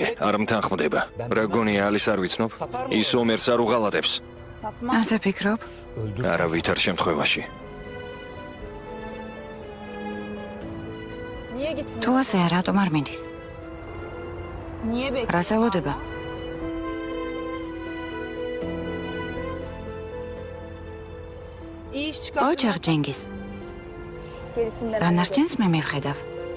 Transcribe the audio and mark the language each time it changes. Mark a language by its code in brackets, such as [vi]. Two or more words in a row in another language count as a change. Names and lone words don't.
[ka] არ მთანხმდება. რა გონია ალის არ ვიცნობ? ის ომერს არ უღალატებს. [tr] Sapma. [ka] ასე ფიქრობ? არა ვითარ შემთხვევაში. [tr] Niye gitmiyor? [ka] თუ ასეა, რატომ არ მინდის? [tr] Niye bekliyor? [ka] რას ელოდება? [tr] İyi iş çıkar. [ka] ყოჩახ ჯენგის. [tr] Gerisinden. [ka] დანარჩენს მე მივხედავ.